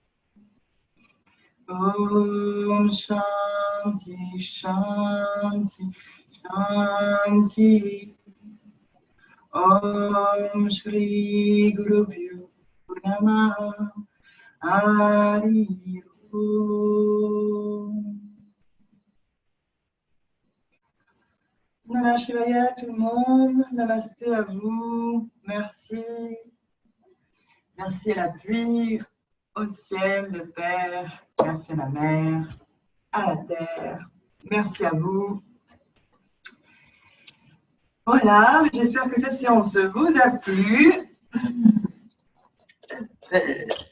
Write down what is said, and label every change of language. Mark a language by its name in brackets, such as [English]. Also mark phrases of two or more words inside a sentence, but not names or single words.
[Sanskrit] Om Shanti Shanti Shanti. Om Shri Guru Bhyo Namaha. Hari Om. Namah Shivaya [French] tout le monde. Namasté à vous. Merci. Merci à la pluie, au ciel, le Père. Merci à la mer, à la terre. Merci à vous. Voilà, j'espère que cette séance vous a plu.